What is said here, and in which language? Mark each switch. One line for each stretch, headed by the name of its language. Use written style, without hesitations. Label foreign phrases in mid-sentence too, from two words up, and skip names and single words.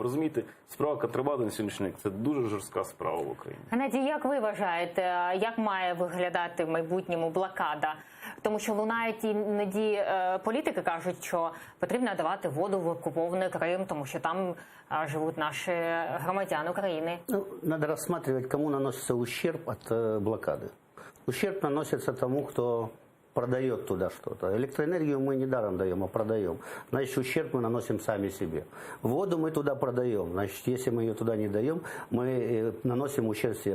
Ukrainian: Розумієте, справа контрабанди на сьогоднішній день – це дуже жорстка справа в Україні. Геннадій, як ви вважаєте, як має виглядати в майбутньому блокада? Тому що лунають іноді політики кажуть, що потрібно давати воду в окупований Крим, тому що там живуть наші громадяни України.
Russian: Надо рассматривать, кому наносится ущерб от блокады. Ущерб наносится тому, кто продает туда что-то. Электроэнергию мы не даром даем, а продаем. Значит, ущерб мы наносим сами себе. Воду мы туда продаем. Значит, если мы ее туда не даем, мы наносим ущерб себе.